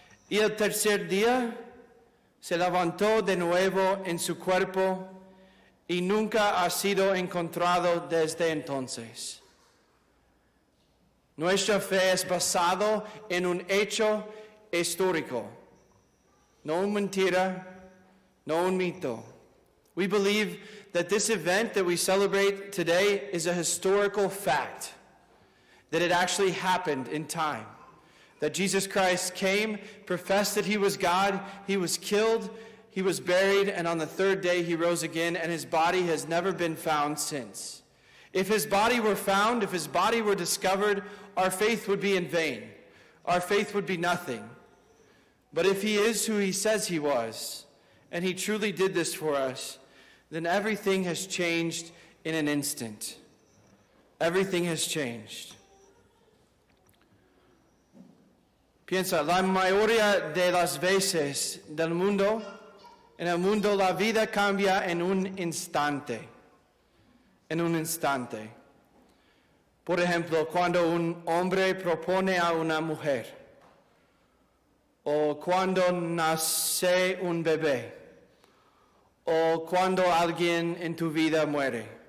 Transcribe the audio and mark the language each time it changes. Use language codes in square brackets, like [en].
[es] Y el tercer día se levantó de nuevo en su cuerpo y nunca ha sido encontrado desde entonces. Nuestra fe es basada en un hecho histórico, no una mentira, no un mito. [en] We believe that this event that we celebrate today is a historical fact, that it actually happened in time, that Jesus Christ came, professed that he was God, he was killed, he was buried, and on the third day he rose again, and his body has never been found since. If his body were found, if his body were discovered, our faith would be in vain. Our faith would be nothing. But if he is who he says he was, and he truly did this for us, then everything has changed in an instant. Everything has changed. [es] Piensa, la mayoría de las veces en el mundo la vida cambia en un instante. En un instante. Por ejemplo, cuando un hombre propone a una mujer, o cuando nace un bebé, o cuando alguien en tu vida muere.